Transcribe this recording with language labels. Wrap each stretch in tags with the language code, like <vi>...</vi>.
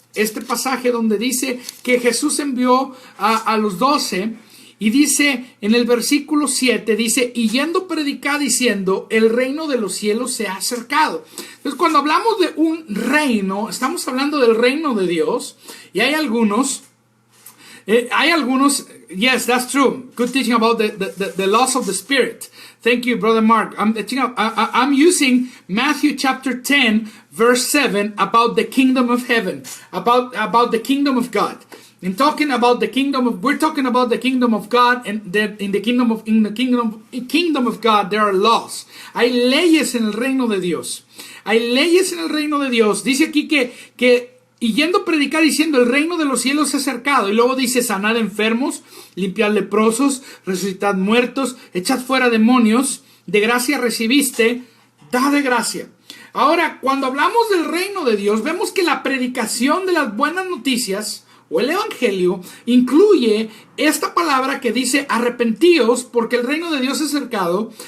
<es>Este pasaje donde dice que Jesús envió a los 12. Y dice en el versículo 7, dice, y yendo predicar diciendo, el reino de los cielos se ha acercado. Entonces, cuando hablamos de un reino, estamos hablando del reino de Dios. Y hay algunos,</es> <en>yes, that's true. Good teaching about the laws of the Spirit. Thank you, Brother Mark. I'm using Matthew chapter 10, verse 7, about the kingdom of heaven, about the kingdom of God. In talking about the kingdom of, we're talking about the kingdom of God, and that in the kingdom of God there are laws.</en> <es>Hay leyes en el reino de Dios. Hay leyes en el reino de Dios. Dice aquí que y yendo a predicar diciendo el reino de los cielos se ha acercado. Y luego dice sanad enfermos, limpiad leprosos, resucitad muertos, echad fuera demonios. De gracia recibiste, da de gracia. Ahora, cuando hablamos del reino de Dios, vemos que la predicación de las buenas noticias o el evangelio incluye esta palabra que dice arrepentíos porque el reino de Dios es acercado.</es>